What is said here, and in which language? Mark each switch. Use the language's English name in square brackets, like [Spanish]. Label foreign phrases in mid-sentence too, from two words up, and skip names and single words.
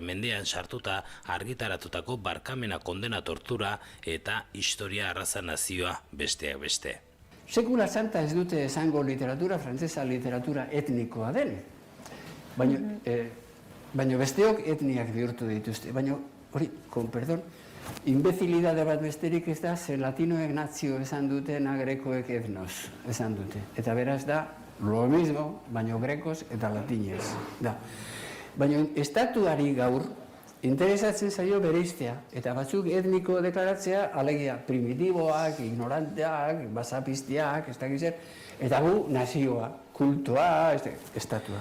[Basque] mendean sartuta argitaratutako barkamena, kondena, tortura eta historia arraza nazioa besteak beste. Sekula santa ez dute esango literatura, frantsesa literatura etnikoa den. Baina besteok etniak bihurtu dituzte. Baina hori, [Spanish] con perdón, [Basque] imbezilidade bat besterik ez da, ze latinoek nazio esan dute, grekoek etnos esan dute. Eta beraz da, [Spanish] lo mismo, [Basque] baina grekos eta latinez. Baina estatuari gaur, interesatzen zaio bereiztea, eta batzuk etniko deklaratzea, alegia primitiboak, ignoranteak, basapistiak, ez dakiz zer, eta gu nazioa, kultua, estatua.